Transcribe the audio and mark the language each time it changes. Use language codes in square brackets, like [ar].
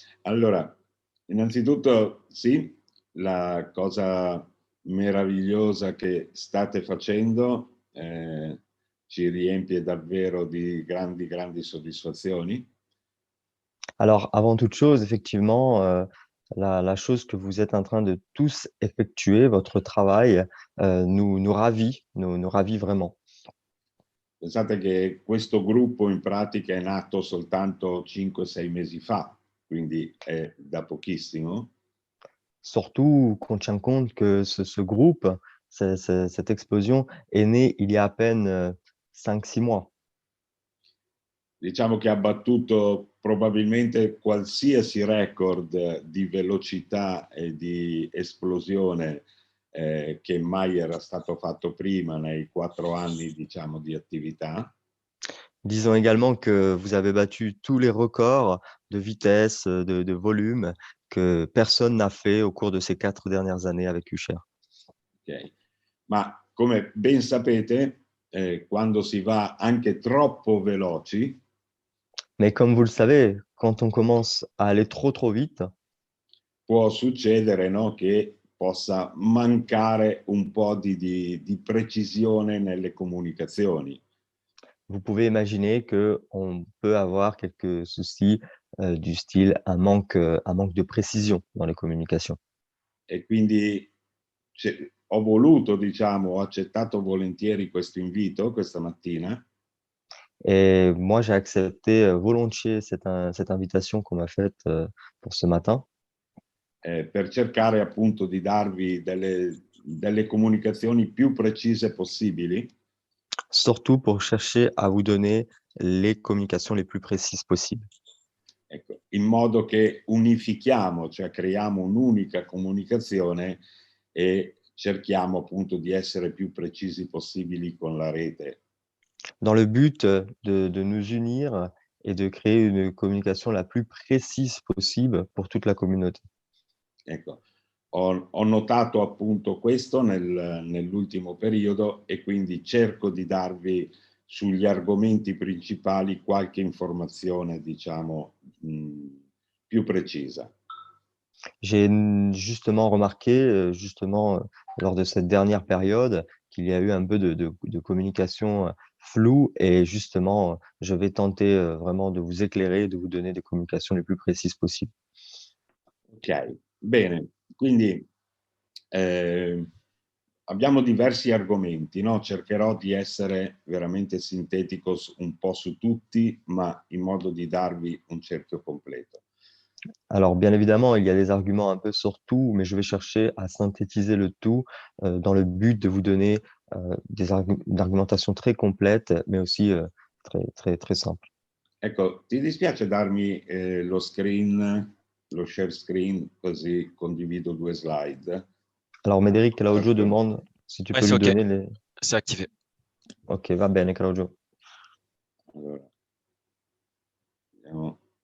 [it] Allora, innanzitutto sì, la cosa meravigliosa che state facendo ci riempie davvero di grandi, grandi soddisfazioni. [fr] Alors, avant toute chose, effectivement, la chose que vous êtes en train de tous effectuer, votre travail, nous ravit, nous ravit vraiment. [it] Pensate che questo gruppo in pratica è nato soltanto 5-6 mesi fa, quindi è da pochissimo. [fr] Surtout qu'on tient compte que ce groupe, cette explosion est née il y a à peine 5-6 mois. [it] Diciamo che ha battuto probabilmente qualsiasi record di velocità e di esplosione che mai era stato fatto prima nei 4 anni, diciamo, di attività. [fr] Disons également que vous avez battu tous les records de vitesse, de volume que personne n'a fait au cours de ces 4 dernières années avec Usher. Okay. [it] Ma come ben sapete, quando si va anche troppo veloci, [fr] Mais comme vous le savez, quand on commence à aller trop vite, [it] può succedere, no, che possa mancare un po' di precisione nelle comunicazioni. [fr] vous pouvez imaginer qu'on peut avoir quelques soucis du style un manque de précision dans les communications. [it] E quindi ho voluto, diciamo, ho accettato volentieri questo invito questa mattina [fr] Et moi, j'ai accepté volontiers cette invitation qu'on m'a faite pour ce matin, [it] per cercare appunto di darvi delle comunicazioni più precise possibili. [fr] surtout pour chercher à vous donner les communications les plus précises possibles, [it] Ecco, in modo che unifichiamo, cioè creiamo un'unica comunicazione e cerchiamo appunto di essere più precisi possibili con la rete. [fr] dans le but de nous unir et de créer une communication la plus précise possible pour toute la communauté. [it] Ecco, ho notato appunto questo nell'ultimo periodo e quindi cerco di darvi sugli argomenti principali qualche informazione, diciamo, più precisa. [fr] J'ai justement remarqué, lors de cette dernière période, qu'il y a eu un peu de communication floue et justement, je vais tenter vraiment de vous éclairer, de vous donner des communications les plus précises possibles. [it] Ok, bene, quindi eh, abbiamo diversi argomenti, no? Cercherò di essere veramente sintetico un po' su tutti, ma in modo di darvi un cerchio completo. [fr] Alors, bien évidemment, il y a des arguments un peu sur tout, mais je vais chercher à synthétiser le tout dans le but de vous donner une argumentation très complète, mais aussi très simple. [it] Ecco, ti dispiace darmi lo screen, lo share screen, così condivido 2 slide? [fr] Alors, Médéric Claudio [it] Proprio. [fr] demande si tu Ouais, peux c'est lui OK. donner les... C'est activé. [it] Ok, va bene, Claudio. Allora, vediamo.